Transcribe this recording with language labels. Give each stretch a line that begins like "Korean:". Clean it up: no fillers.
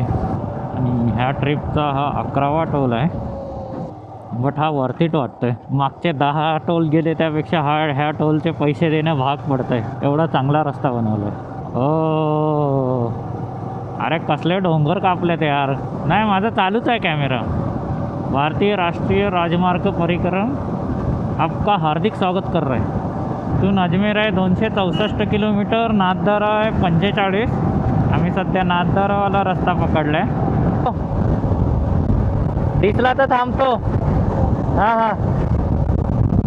Marathi: आणि ह्या ट्रिपचा हा 11वा टोल आहे. बट हा वर्थीट वाटतोय. मागचे 10 टोल गेले त्यापेक्षा ह्या टोलचे पैसे देणं भाग पडतंय. एवढा चांगला रस्ता बनवला आहे. ओ अरे कसले डोंगर कापले ते यार. नाही, माझं चालूच आहे कॅमेरा.
Hindi: भारतीय राष्ट्रीय राजमार्ग परिक्रम आपका हार्दिक स्वागत कर रहे हैं.
Marathi: इथून अजमेर आहे 264 किलोमीटर. नाथद्वारा आहे 45. आम्ही सध्या नाथद्वारावाला रस्ता पकडला आहे. दिसला तर थांबतो. हां हां.